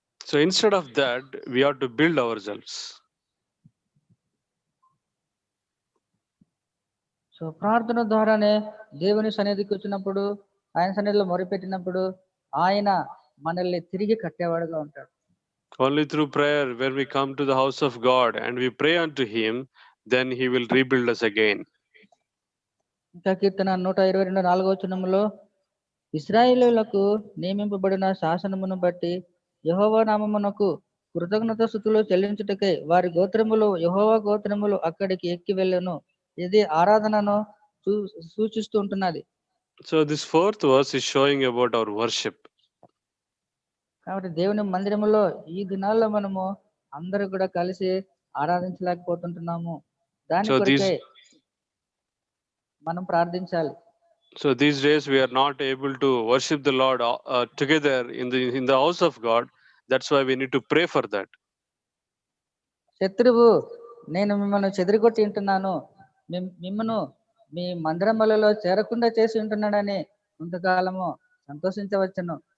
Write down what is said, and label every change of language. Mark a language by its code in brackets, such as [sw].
[en] So instead of that, we have to build ourselves. [te] So ప్రార్థన ద్వారానే దేవుని సన్నిధికి వచ్చినప్పుడు, ఆయన సన్నిధిలో మొరపెట్టినప్పుడు ఆయన మనల్ని తిరిగి కట్టేవాడుగా ఉంటాడు. [en] Only through prayer, when we come to the house of God and we pray unto him, then he will rebuild us again. [te] ఇంకా కీర్తన 122 వచనములో, ఇశ్రాయేలీయులకు నియమింపబడిన శాసనమును బట్టి యెహోవా నామమునకు కృతజ్ఞత స్తుతులు చెల్లించుటకై వారి గోత్రములు, యెహోవా గోత్రములు అక్కడికి ఎక్కి వెళ్ళెను. ఇది ఆరాధనను సూచిస్తూ ఉంటున్నది. [en] So this fourth verse is showing about our worship. [te] కాబట్టి దేవుని మందిరములో ఈ దినాల్లో మనము అందరూ కూడా కలిసి ఆరాధించలేకపోతుంటున్నాము. దాని కొరకే మనం ప్రార్థించాలి. [en] So these days we are not able to worship the Lord together in the house of God. That's why we need to pray for that. [te] శత్రువు నేను మిమ్మల్ని చెదిరిగొట్టి ఉంటున్నాను, మిమ్మను మీ మందిరములలో చేరకుండా చేసి ఉంటున్నాడని కొంతకాలము సంతోషించవచ్చును.